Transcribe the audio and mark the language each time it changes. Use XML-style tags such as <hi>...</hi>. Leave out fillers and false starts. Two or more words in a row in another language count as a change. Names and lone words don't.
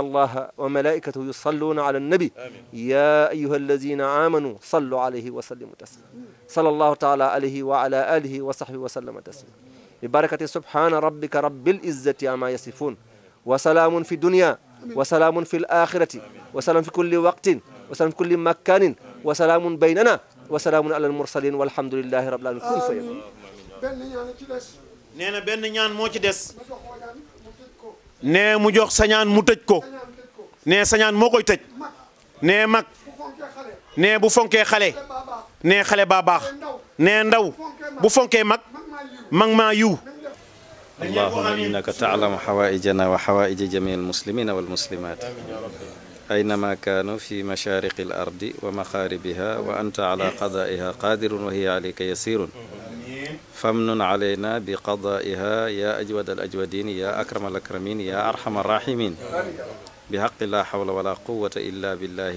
<ar>الله وملائكته يصلون على النبي يا أيها الذين آمنوا صلوا عليه وسلموا تسليما صلى الله تعالى عليه وعلى آله وصحبه وسلم تسليما ببركة سبحان ربك رب العزة عما يصفون وسلام في الدنيا وسلام في الآخرة وسلام في كل وقت وسلام في كل مكان وسلام بيننا وسلام على المرسلين والحمد لله رب العالمين كن فيكون</ar> <wo>nee na benn ñaan moo ci des nee mu jox sañaan mu tëj ko nee sañaan moo koy tëj nee mag nee bu fonkee xale nee xale baa baax nee ndaw bu fonkee mag mag maa yiw</wo> <ar>اللهم إنك تعلم حوائجنا وحوائج جميع المسلمين والمسلمات أينما كانوا في مشارق الأرض ومغاربها وأنت على قضائها قادر وهي عليك يسير فامنن علينا بقضائها يا أجود الأجودين يا أكرم الأكرمين يا أرحم الراحمين بحق لا حول ولا قوة إلا بالله</ar>